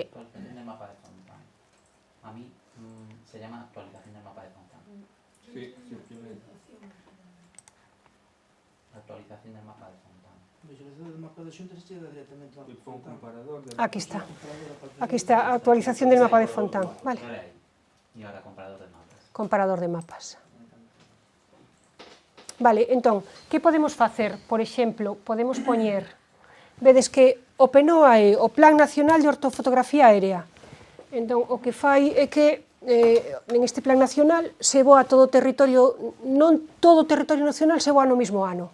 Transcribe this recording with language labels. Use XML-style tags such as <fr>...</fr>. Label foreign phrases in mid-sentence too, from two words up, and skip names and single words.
<es>Actualización del mapa de Fontán. A mí se llama actualización del mapa de Fontán. Sí, simplemente. Actualización del mapa de Fontán. Visualización del mapa de Xunta</es> <gl>se chega directamente ao</gl> <es>Fue un comparador de... Aquí está. Aquí está, actualización del mapa de Fontán. Vale. Y ahora comparador de mapas. Comparador de mapas.</es> <gl>Vale, entón, que podemos facer? Por exemplo, podemos poñer... Vedes que o PNOA é o Plan Nacional de Ortofotografía Aérea. Entón, o que fai é que en este Plan Nacional se voa todo o territorio, non todo o territorio nacional se voa no mesmo ano.</gl>